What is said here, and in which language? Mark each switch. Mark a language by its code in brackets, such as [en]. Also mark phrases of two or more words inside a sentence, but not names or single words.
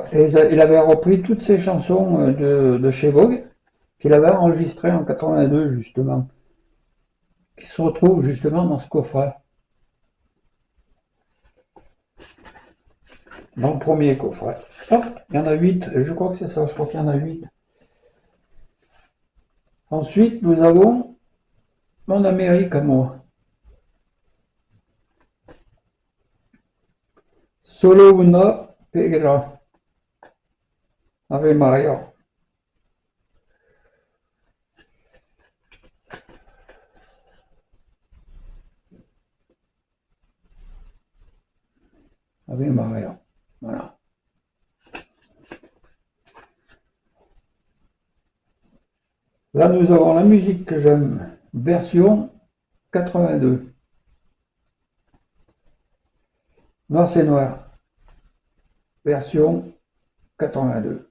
[fr] Et il avait repris toutes ces chansons de chez Vogue, qu'il avait enregistrées en 82 justement, qui se retrouvent justement dans ce coffret. Dans le premier coffret. Hop, il y en a 8, je crois que c'est ça, je crois qu'il y en a 8. Ensuite, nous avons Mon Amérique à moi. [es] Solo una pera. [fr] Ave Maria. Ave Maria. Voilà. Là, nous avons la musique que j'aime, version 82. Noir c'est noir, version 82.